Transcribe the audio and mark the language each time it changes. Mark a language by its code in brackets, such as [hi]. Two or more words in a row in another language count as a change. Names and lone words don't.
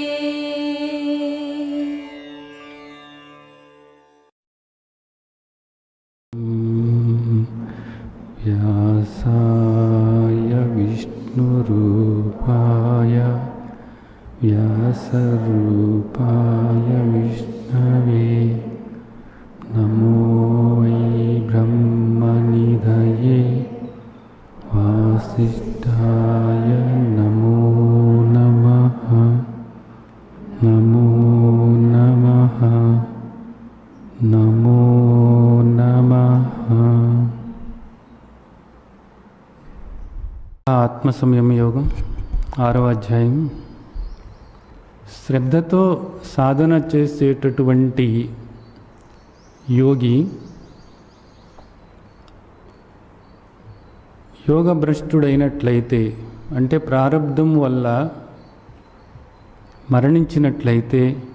[sa] व्यासाय विष्णुरूपाय व्यासरूपाय विष्णवे नमो वै ब्रह्मनिधये वासिष्ठाय नमो नमः। नमो नमः नमो नमः। [te] ఆత్మ సంయమ యోగం 6వ అధ్యాయం. శ్రద్ధతో సాధన చేసేటటువంటి యోగి యోగ భ్రష్టుడైనట్లయితే, అంటే ప్రారబ్ధం వల్ల మరణించినట్లయితే